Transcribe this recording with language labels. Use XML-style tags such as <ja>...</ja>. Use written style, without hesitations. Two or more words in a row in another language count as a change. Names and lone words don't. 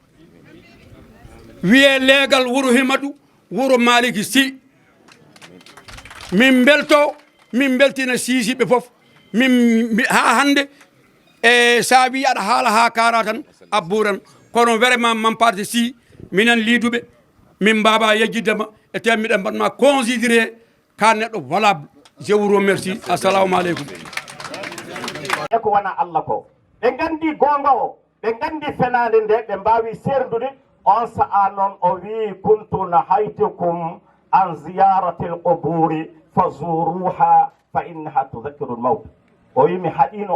<ff>wiye leegal Wuro Himadou wuro Malick Sy min belto min beltina siisiɓe foof min ha hande e sa wi aɗa haala ha kara tan abburan kono vraiment Mampate Sy minen liiduɓe min mbaba yejjiddema e te miɗen mbaɗma considéré ka neɗɗo valable</ff> <fr>je vous remercie</fr> <ar>السلام عليكم</ar> <ff>e ko wona Allah ko ɓe gandi gonga o ɓe gandi fenade nde ɓe mbawi serdude on sa'a noon o wi</ff> <ar>كنت نهيتكم عن زيارة القبور فزوروها فإنها تذكر الموت</ar> <ff>o wi mi haɗino</ff>